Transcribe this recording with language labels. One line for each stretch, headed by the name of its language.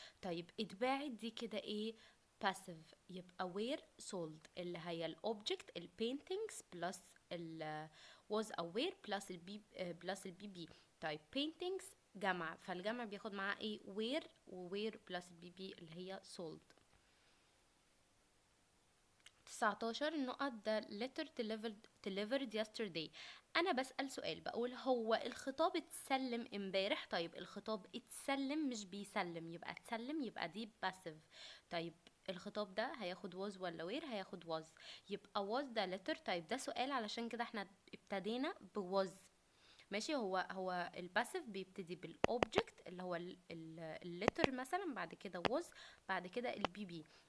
Arabic: طيب اتباعت دي كده ايه؟ passive، يبقى
English: were sold
Arabic: اللي هي الاوبجكت البينتينجز بلس ال was aware بلس البي بي. طيب paintings جمع، فالجمع بياخد معاه ايه؟ were، و were بلس البي بي اللي هي sold.
English: 19
Arabic: نقط
English: the letter delivered yesterday.
Arabic: انا بسأل سؤال، بقول هو الخطاب اتسلم امبارح. طيب الخطاب اتسلم مش بيسلم، يبقى اتسلم، يبقى دي passive. طيب الخطاب ده هياخد was ولا where؟ هياخد was، يبقى
English: was the letter.
Arabic: طيب ده سؤال، علشان كده احنا ابتدينا ب was. ماشي. هو الباسيف بيبتدي بالاوبجكت اللي هو الليتر مثلا، بعد كده was، بعد كده البي بي.